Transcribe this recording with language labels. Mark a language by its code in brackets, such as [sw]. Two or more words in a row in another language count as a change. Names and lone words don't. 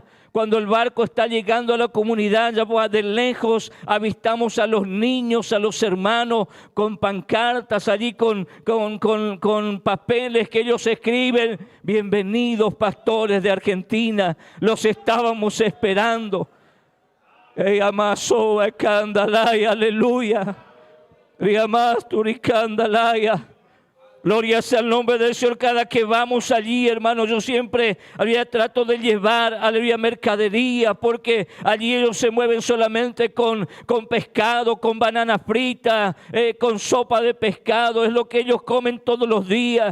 [es] Cuando el barco está llegando a la comunidad, ya de lejos avistamos a los niños, a los hermanos con pancartas allí, con papeles que ellos escriben: bienvenidos pastores de Argentina, los estábamos esperando. Amaso Candalaya, aleluya. Riamas Turicandalaya. Gloria sea el nombre del Señor. Cada que vamos allí, hermano, yo siempre trato de llevar, aleluya, mercadería, porque allí ellos se mueven solamente con pescado, con banana frita, con sopa de pescado, es lo que ellos comen todos los días.